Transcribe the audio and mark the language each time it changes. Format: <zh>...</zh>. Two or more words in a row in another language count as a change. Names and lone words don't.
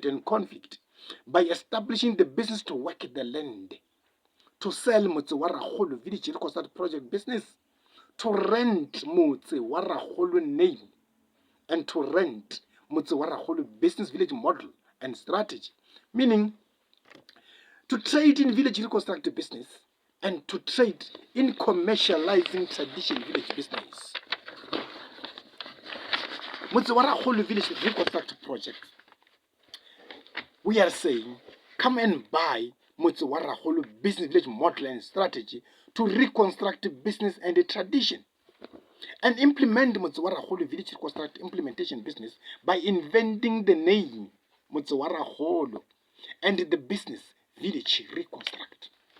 <en>and conflict by establishing the business to work the land, to sell Motse wa Rakgolo Village Reconstruct project business, to rent Motse wa Rakgolo name, and to rent Motse wa Rakgolo business village model and strategy, meaning to trade in village reconstruct business and to trade in commercializing tradition village business. Motse wa Rakgolo Village Reconstruct project, we are saying, come and buy Motse wa Rakgolo business village model and strategy to reconstruct business and a tradition. and implement Motse wa Rakgolo Village Reconstruct implementation business by inventing the name Motse wa Rakgolo and the business Village Reconstruct.</en>